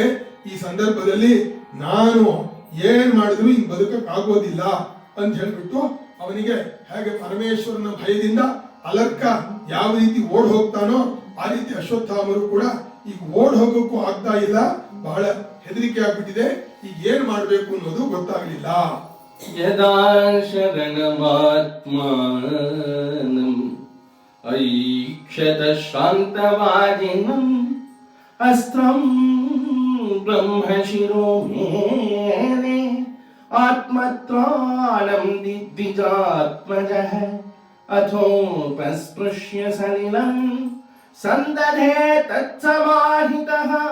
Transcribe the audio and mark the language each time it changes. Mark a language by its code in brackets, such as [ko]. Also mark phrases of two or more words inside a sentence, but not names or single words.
[kn] ಈ ಸಂದರ್ಭದಲ್ಲಿ ನಾನು ಏನ್ ಮಾಡಿದ್ರು ಹಿಂಗ್ ಬದುಕಕ್ಕಾಗೋದಿಲ್ಲ ಅಂತ ಹೇಳ್ಬಿಟ್ಟು ಅವನಿಗೆ ಹೇಗೆ ಪರಮೇಶ್ವರನ ಭಯದಿಂದ ಅಲರ್ಕ ಯಾವ ರೀತಿ ಓಡ್ ಹೋಗ್ತಾನೋ ಆ ರೀತಿ ಅಶ್ವತ್ಥಾಮರು ಕೂಡ ಈಗ ಓಡ್ ಹೋಗೋಕ್ಕೂ ಆಗ್ತಾ ಇಲ್ಲ, ಬಹಳ ಹೆದರಿಕೆ ಆಗ್ಬಿಟ್ಟಿದೆ. ಈಗ ಏನ್ ಮಾಡ್ಬೇಕು ಅನ್ನೋದು ಗೊತ್ತಾಗ್ಲಿಲ್ಲ. [sa] ಯದಾ ಶರಣಮಾತ್ಮಾನಂ ऐक्षत शान्तवाजिनम् अस्त्रं ब्रह्मशिरो मेने आत्मत्राणं दिग्विजात्मजः अथोपस्पृश्य सलिलं सन्दधे तत्समाहितः